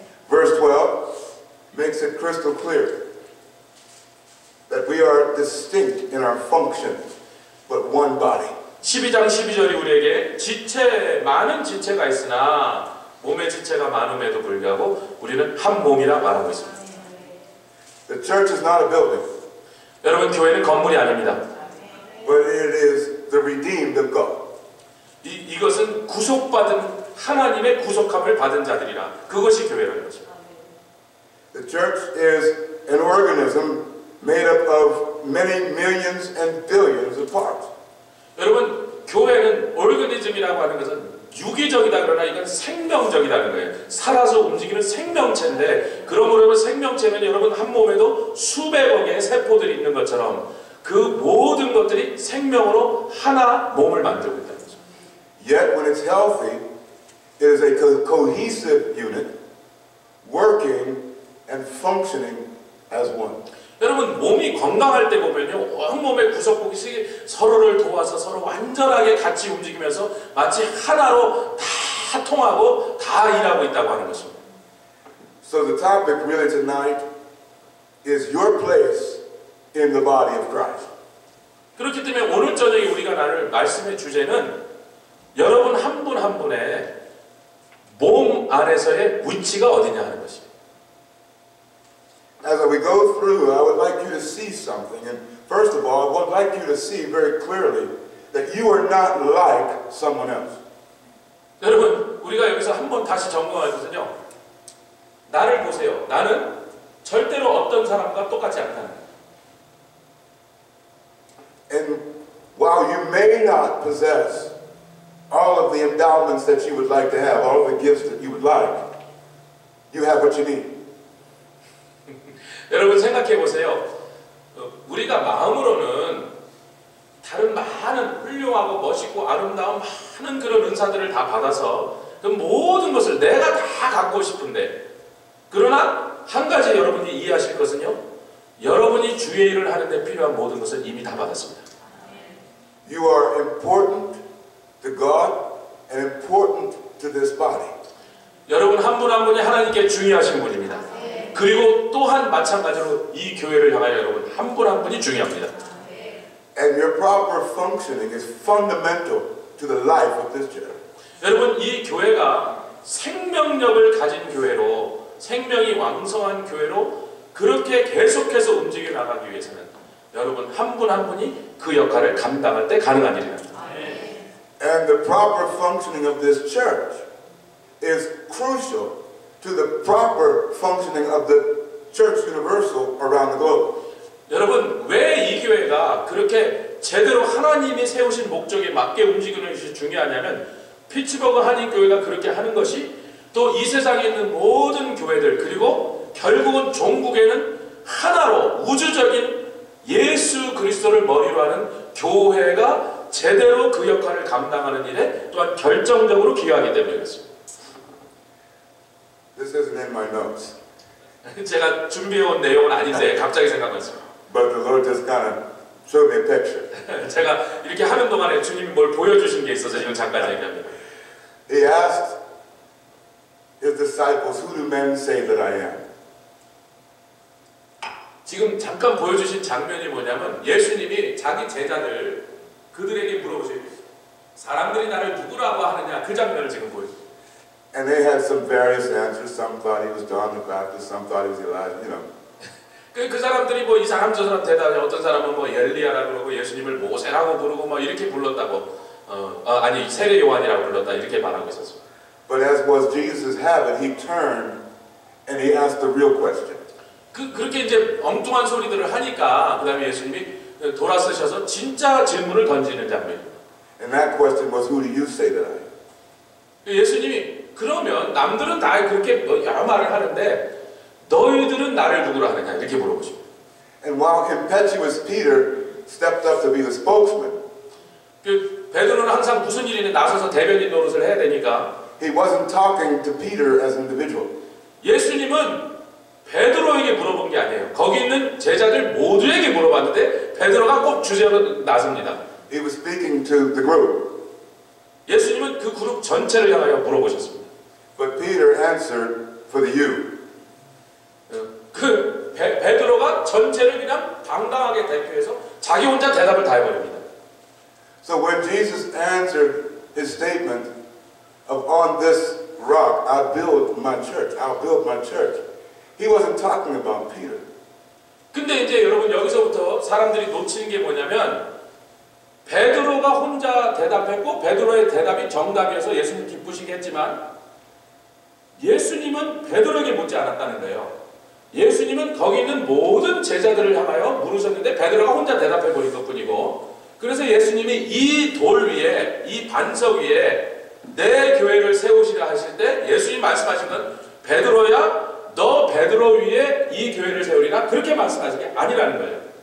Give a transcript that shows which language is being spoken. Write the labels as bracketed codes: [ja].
[en] Verse 12 makes it crystal clear that we are distinct in our function, but one body. [ko] 12장 12절이 우리에게 많은 지체가 있으나 몸의 지체가 많음에도 불구하고 우리는 한 몸이라 말하고 있습니다. [en] The church is not a building. [ko] 여러분 교회는 건물이 아닙니다. [en] But it is the redeemed of God. [ko] 이것은 구속받은 하나님의 구속함을 받은 자들이라 그것이 교회라는 것입니다. [en] The church is an organism made up of many millions and billions of parts. [ko] 여러분 교회는 오르가니즘이라고 하는 것은 유기적이다 그러나 이건 생명적이라는 거예요. 살아서 움직이는 생명체인데 그러므로 생명체는 여러분 한 몸에도 수백여 개의 세포들이 있는 것처럼 그 모든 것들이 생명으로 하나 몸을 만들고 있다는 거죠. [en] Yet when it's healthy, it is a cohesive unit working and functioning as one. [ko] 여러분 몸이 건강할 때 보면요 온몸의 구석구석이 서로를 도와서 서로 완전하게 같이 움직이면서 마치 하나로 다 통하고 다 일하고 있다고 하는 것입니다. [en] So the topic really tonight is your place in the body of Christ. [ko] 그렇기 때문에 오늘 저녁에 우리가 나눌 말씀의 주제는 여러분 한 분 한 분의 몸 안에서의 위치가 어디냐 하는 것입니다. [en] As we go through, I would like you to see something. And first of all, I would like you to see very clearly that you are not like someone else. [ko] 여러분, 우리가 여기서 한번 다시 점검할 것은요. 나를 보세요. 나는 절대로 어떤 사람과 똑같지 않다는 거예요. [en] And while you may not possess all of the endowments that you would like to have, all of the gifts that you would like, you have what you need. [ko] 여러분 생각해 보세요. 우리가 마음으로는 다른 많은 훌륭하고 멋있고 아름다운 많은 그런 은사들을 다 받아서 그 모든 것을 내가 다 갖고 싶은데 그러나 한 가지 여러분이 이해하실 것은요. 여러분이 주의 일을 하는 데 필요한 모든 것을 이미 다 받았습니다. [en] You are important to God and important to this body. [ko] 여러분 한 분 한 분이 하나님께 중요하신 분입니다. 그리고 또한 마찬가지로 이 교회를 향하여 여러분 한 분 한 분이 중요합니다. [en] And your proper functioning is fundamental to the life of this church. [ko] 여러분 이 교회가 생명력을 가진 교회로 생명이 왕성한 교회로 그렇게 계속해서 움직여 나가기 위해서는 여러분 한 분 한 분이 그 역할을 감당할 때 가능한 일입니다. [en] And the proper functioning of this church is crucial to the proper functioning of the church universal around the globe. [ko] 여러분 왜 이 교회가 그렇게 제대로 하나님이 세우신 목적에 맞게 움직이는 것이 중요하냐면 피츠버그 한인교회가 그렇게 하는 것이 또 이 세상에 있는 모든 교회들 그리고 결국은 종국에는 하나로 우주적인 예수 그리스도를 머리로 하는 교회가 제대로 그 역할을 감당하는 일에 또한 결정적으로 기여하기 때문에 그렇습니다. [en] This isn't in my notes. [ko] 제가 준비해온 내용은 아닌데 갑자기 생각났어요. [en] But the Lord just kind of showed me a picture. [ko] 제가 이렇게 하는 동안에 주님이 뭘 보여주신 게 있어서 지금 잠깐 얘기합니다. [en] He asked his disciples, "Who do men say that I am?" [ko] 지금 잠깐 보여주신 장면이 뭐냐면 예수님이 자기 제자들 그들에게 물어보세요. 사람들이 나를 누구라고 하느냐 그 장면을 지금 보여주세요. [en] And they had some various answers. Some thought he was John the Baptist. Some thought he was Elijah. You know. [ko] 그 사람들이 뭐 이 사람 저 사람 대답해 어떤 사람은 뭐 엘리야라고 그러고 예수님을 모세라고 부르고 뭐 이렇게 불렀다고 아니 세례 요한이라고 불렀다 이렇게 말하고 있었어요. [en] But as was Jesus' habit, he turned and he asked the real question. [ko] 그렇게 이제 엉뚱한 소리들을 하니까 그 다음에 예수님이 돌아서셔서 진짜 질문을 던지는 장면입니다. [en] And that question was, who do you say that I am? [ko] 예수님이 그러면 남들은 다 그렇게 여러 말을 하는데 너희들은 나를 누구로 하느냐 이렇게 물어보십니다. [en] And while impetuous Peter stepped up to be the spokesman, [ko] 그 베드로는 항상 무슨 일이든 나서서 대변인 노릇을 해야 되니까 [en] he wasn't talking to Peter as an individual. [ko] 예수님은 베드로에게 물어본 게 아니에요. 거기 있는 제자들 모두에게 물어봤는데 베드로가 꼭 주제로 나섭니다. [en] He was speaking to the group. [ko] 예수님은 그 그룹 전체를 향하여 물어보셨습니다. [en] But Peter answered for the you. [ko] 그 베드로가 전체를 그냥 당당하게 대표해서 자기 혼자 대답을 다 해버립니다. [en] So when Jesus answered his statement of on this rock I build my church, I'll build my church, he wasn't talking about Peter. [ko] 근데 이제 여러분 여기서부터 사람들이 놓치는 게 뭐냐면 베드로가 혼자 대답했고 베드로의 대답이 정답이어서 예수님 기쁘시게 했지만 예수님은 베드로에게 묻지 않았다는 거예요. 예수님은 거기 있는 모든 제자들을 향하여 물으셨는데 베드로가 혼자 대답해 버린 것뿐이고 그래서 예수님이 이 돌 위에 이 반석 위에 내 교회를 세우시라 하실 때 예수님 말씀하신 건 베드로야 너 베드로 위에 이 교회를 세우리라 그렇게 말씀하신 게 아니라는 거예요.